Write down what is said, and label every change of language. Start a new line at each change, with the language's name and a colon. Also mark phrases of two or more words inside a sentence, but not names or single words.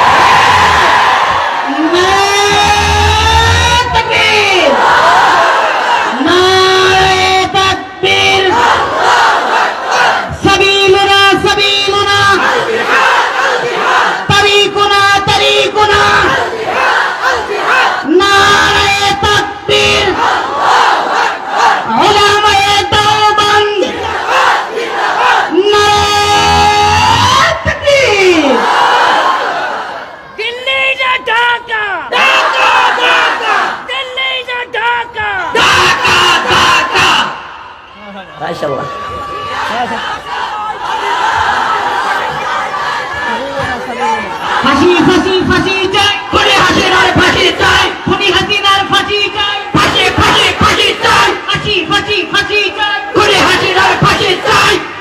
Urdu: تکبیر، نعرہ تکبیر،
Arabic: سبیلنا سبیلنا، طریقنا طریقنا،
Urdu: نعرہ تکبیر، علماء دیوبند، نعرہ تکبیر۔ دلی نہ ڈھاکہ، دلی نہ ڈھاکہ۔ ماشاء اللہ۔
Bangla: ফাঁসি ফাঁসি ফাঁসি চাই, খুনি হাসিনার ফাঁসি চাই, খুনি হাসিনার ফাঁসি চাই, ফাঁসি ফাঁসি ফাঁসি চাই, ফাঁসি ফাঁসি ফাঁসি চাই, খুনি হাসিনার ফাঁসি চাই।